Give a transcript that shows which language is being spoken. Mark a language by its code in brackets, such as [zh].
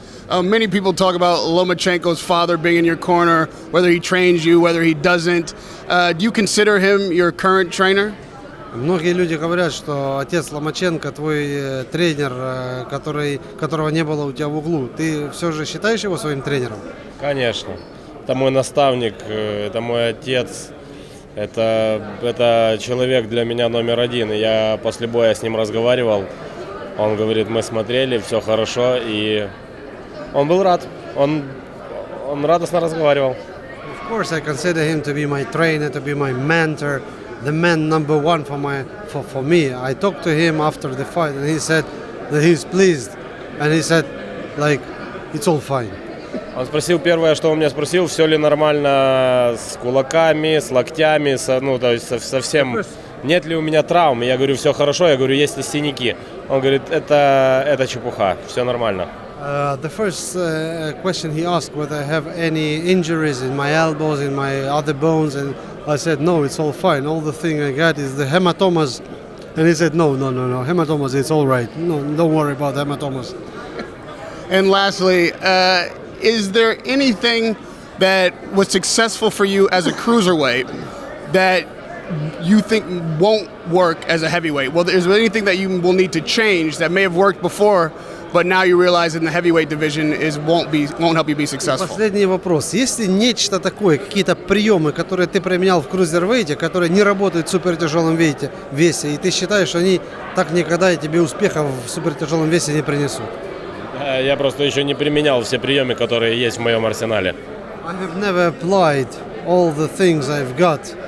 [en] Many people talk about Lomachenko's father being in your corner, whether he trains you, whether he doesn't. Do you consider him your current trainer? [ru] Многие люди говорят, что отец Ломаченко твой тренер, которого не было у тебя в углу. Ты все же считаешь его своим тренером? Конечно. Это мой наставник, это мой отец. Это человек для меня номер один. И я после боя с ним разговаривал. Он говорит, мы смотрели, все хорошо. И он был рад. Он радостно разговаривал. [en] Of course, I consider him to be my trainer, to be my mentor, the man number one for me. I talked to him after the fight, and he said that he's pleased, and he said, like, it's all fine. [ru] Он спросил первое, что он меня спросил, все ли нормально с кулаками, с локтями, то есть совсем. Нет ли у меня травм? Я говорю, все хорошо. Я говорю, есть ли синяки? Он говорит, это чепуха, все нормально. [en] The first question he asked whether I have any injuries in my elbows, in my other bones, and I said no, it's all fine. All the thing I got is the hematomas, and he said no, hematomas, it's all right. No, don't worry about hematomas. And lastly, is there anything that was successful for you as a cruiserweight that you think won't work as a heavyweight? Well, is there anything that you will need to change that may have worked before, but now you realize in the heavyweight division won't help you be successful? [ru] Последний вопрос. Есть ли нечто такое, какие-то приемы, которые ты применял в крузервейте, которые не работают в супертяжелом весе, и ты считаешь, что они так никогда тебе успеха в супертяжелом весе не принесут? Я просто еще не применял все приемы, которые есть в моем арсенале. [en] I have never applied all the things I've got.